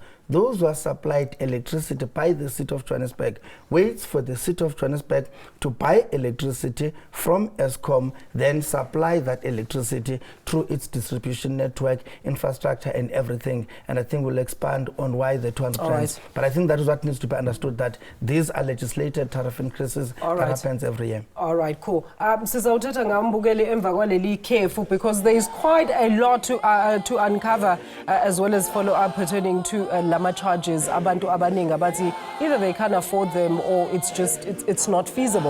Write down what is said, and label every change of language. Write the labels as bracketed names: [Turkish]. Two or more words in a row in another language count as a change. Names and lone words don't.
[English] Those who are supplied electricity by the city of Johannesburg waits for the city of Johannesburg to buy electricity from Eskom, then supply that electricity through its distribution network, infrastructure and everything. And I think we'll expand on why the 200 rands. But I think that is what needs to be understood, that these are legislated tariff increases that happens every year. All right, cool. [Zulu] Sizawuthatha ngambukele emva kwaleli khefu, [English] because there is quite a lot to uncover as well as follow up pertaining to lama charges. [Zulu] Abantu abaningi abathi [English] either they can't afford them or it's not feasible.